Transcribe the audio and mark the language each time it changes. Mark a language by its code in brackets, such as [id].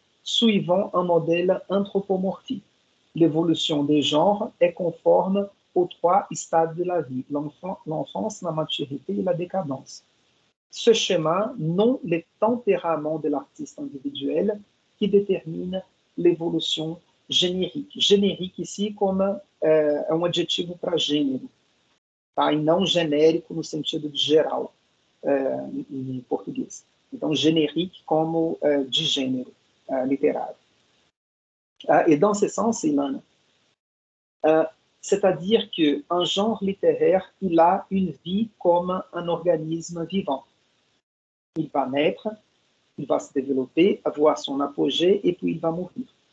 [fr] suivant un modèle anthropomorphique. L'évolution des genres est conforme aux trois stades de la vie, l'enfance, la maturité et la décadence. Ce schéma, non les tempéraments de l'artiste individuel qui détermine l'évolution générique. [pt] Générique ici como um adjetivo para gênero, tá? E não genérico no sentido de geral, em português. Então, générique como de gênero littéraire. [fr] Et dans ce sens, Ilana, c'est-à-dire qu'un genre littéraire, il a une vie comme un organisme vivant. Il va naître, il va se développer, avoir son apogée, et puis il va mourir.